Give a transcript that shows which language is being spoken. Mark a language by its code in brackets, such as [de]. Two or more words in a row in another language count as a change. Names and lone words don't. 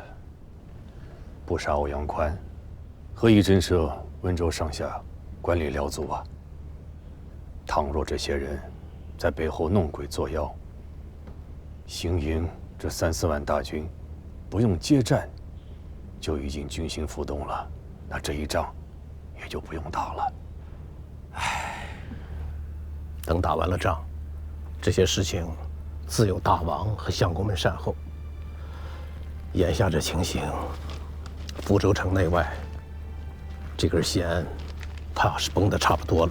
[zh] 不殺歐陽寬，何以震懾溫州上下官吏僚族啊？倘若這些人在背後弄鬼作妖，行營這3、4萬大軍不用接戰，就已經軍心浮動了，那這一仗也就不用打了。等打完了仗，這些事情自有大王和相公們善後。眼下這情形，福州城內外這根弦怕是繃得差不多了。